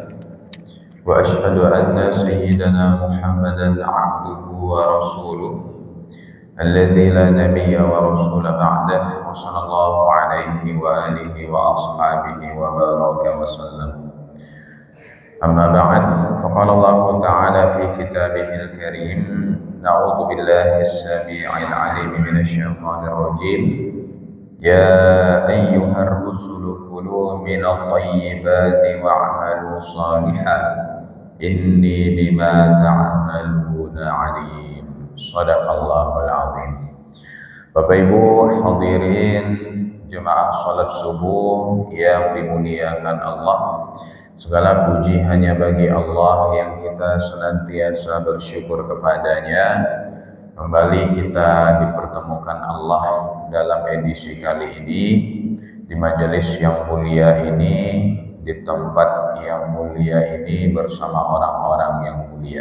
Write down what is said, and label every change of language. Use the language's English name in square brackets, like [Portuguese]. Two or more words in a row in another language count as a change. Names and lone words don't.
[Arabic] وأشهد أن سيدنا محمدا عبده ورسوله الذي لا نبي ولا رسول بعده، وصلى الله عليه وعلى آله وأصحابه وبارك وسلم. أما بعد، فقال الله تعالى في كتابه الكريم، نعوذ بالله السميع العليم من الشيطان الرجيم. يا أيها الرسل كلوا من الطيبات واعملوا صالحا إني بما تعملون عليم. صدق الله العظيم. [Indonesian] Bapak Ibu hadirin jemaah salat subuh yang dimuliakan Allah, segala puji hanya bagi Allah yang kita senantiasa bersyukur kepadanya. Kembali kita dipertemukan Allah dalam edisi kali ini, di majelis yang mulia ini, di tempat yang mulia ini bersama orang-orang yang mulia.